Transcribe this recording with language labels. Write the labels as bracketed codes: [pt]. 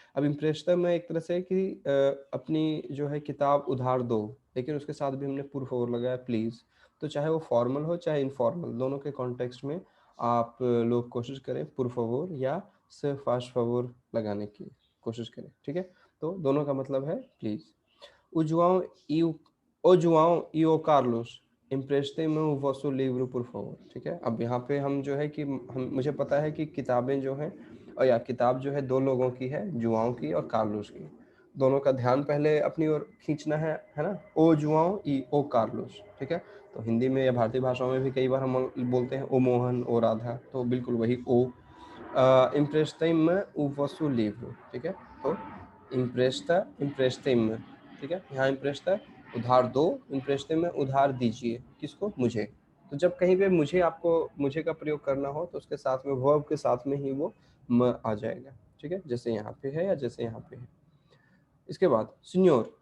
[hi] अब empresta में एक तरह से कि अपनी जो है किताब उधार दो, लेकिन उसके साथ भी हमने por favor लगाया, प्लीज़। तो चाहे वो फॉर्मल हो चाहे इनफॉर्मल, दोनों के कॉन्टेक्स्ट में आप लोग कोशिश करें por favor या se faz favor लगाने की कोशिश करें, ठीक है? तो दोनों का मतलब है please. [pt] O João e o João e o Carlos emprestem-me o vosso livro por favor, ठीक है? [hi] अब यहाँ पे हम जो है कि हम, मुझे पता है कि किताबें जो हैं, और या किताब जो है 2 लोगों की है, जुआओं की और कार्लोस की। दोनों का ध्यान पहले अपनी ओर खींचना है ना? ओ जुआओ ई ओ कार्लोस, ठीक है? तो हिंदी में या भारतीय भाषाओं में भी कई बार हम बोलते हैं ओ मोहन, ओ राधा, तो बिल्कुल वही ओ। [pt] emprestem-me o vosso livro, ठीक है? [hi] तो emprestem-me, ठीक है? यहाँ empresta उधार दो, emprestem में उधार दीजिए, किसको? मुझे। तो जब कहीं पे मुझे, आपको मुझे का प्रयोग करना हो, तो उसके साथ में वर्ब के साथ में ही वो म आ जाएगा, ठीक है? जैसे यहाँ पे है या जैसे यहाँ पे है। इसके बाद सिन्योर,